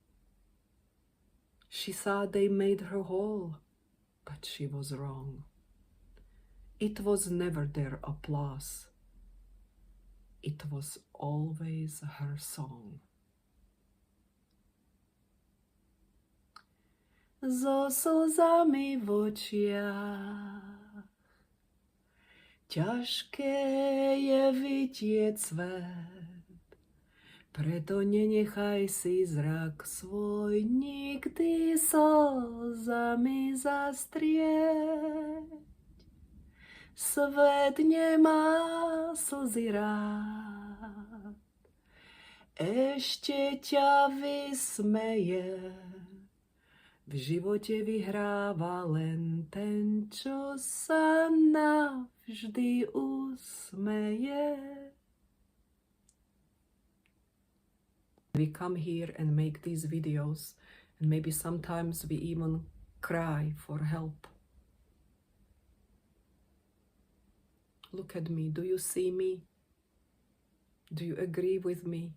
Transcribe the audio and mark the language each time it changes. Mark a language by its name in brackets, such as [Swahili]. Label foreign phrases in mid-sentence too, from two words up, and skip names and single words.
[English] She thought they made her whole, but she was wrong. It was never their applause. It was always her song. [Slovak] So slzami v očiach, ťažké je vidieť svet, preto nenechaj si zrak svoj nikdy slzami zastrieť. Svet nemá slzy rád, ešte ťa vysmeje. V živote vyhráva len ten, čo sa navždy usmeje. [English] We come here and make these videos, and maybe sometimes we even cry for help. Look at me. Do you see me? Do you agree with me?